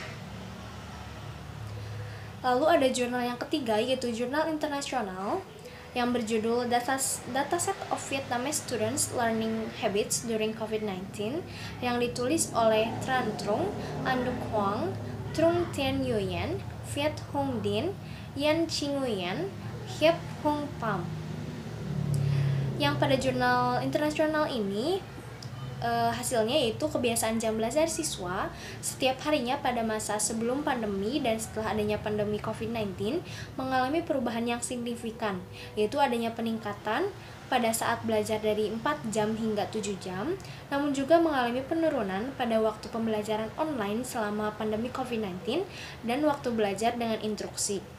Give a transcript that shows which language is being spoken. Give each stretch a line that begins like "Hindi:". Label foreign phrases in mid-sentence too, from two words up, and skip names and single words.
Indonesian: Lalu ada jurnal yang ketiga yaitu jurnal internasional yang berjudul Dataset of Vietnamese Students Learning Habits During COVID-19 yang ditulis oleh Tran Trung, Anduk Huang, Trung Tien Nguyen, Viet Hung Dinh, Yan Chi Nguyen, Hiep Hung Pham. Yang pada jurnal internasional ini hasilnya yaitu kebiasaan jam belajar siswa setiap harinya pada masa sebelum pandemi dan setelah adanya pandemi COVID-19 mengalami perubahan yang signifikan, yaitu adanya peningkatan pada saat belajar dari 4 jam hingga 7 jam, namun juga mengalami penurunan pada waktu pembelajaran online selama pandemi COVID-19 dan waktu belajar dengan instruksi.